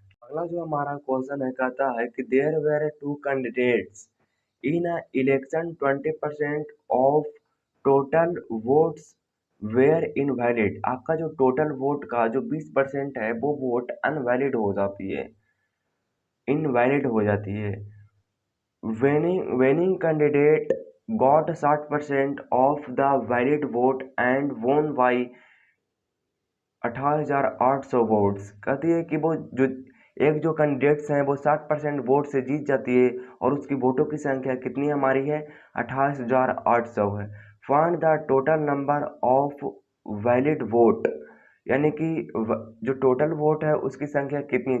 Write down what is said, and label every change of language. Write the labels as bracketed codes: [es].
[hi] अगला जो हमारा क्वेश्चन है कहता है कि [en] There were two candidates in a election 20% of total votes were invalid. [hi] आपका जो टोटल वोट का जो 20% है वो वोट अनवैलिड हो जाती है, इनवैलिड हो जाती है। [en] winning candidate got 60% of the valid vote and won by 28,800 votes. [hi] कहती है कि वो जो एक जो कैंडिडेट्स हैं वो 60% वोट से जीत जाती है और उसकी वोटों की संख्या कितनी हमारी है, 28,800 है। [en] find the total number of valid vote, [hi] यानी कि जो टोटल वोट है उसकी संख्या कितनी है।